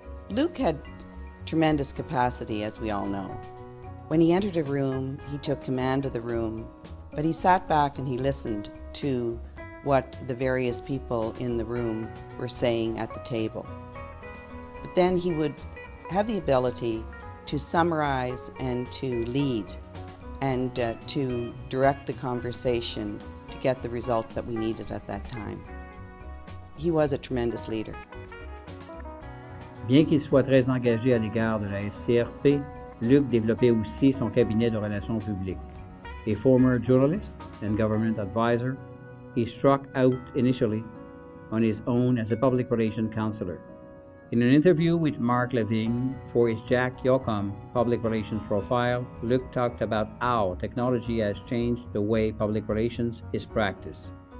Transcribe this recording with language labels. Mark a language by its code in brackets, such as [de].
[en] Luc had tremendous capacity, as we all know. When he entered a room, he took command of the room, but he sat back and he listened to what the various people in the room were saying at the table. But then he would have the ability to summarize and to lead and to direct the conversation to get the results that we needed at that time. He was a tremendous leader. [fr] Bien qu'il soit très engagé à l'égard de la SCRP, Luc développait aussi son cabinet de relations publiques. [en] A former journalist and government advisor, he struck out initially on his own as a public relations counselor. In an interview with Mark Lavigne for his Jack Yocum public relations profile, Luc talked about how technology has changed the way public relations is practiced.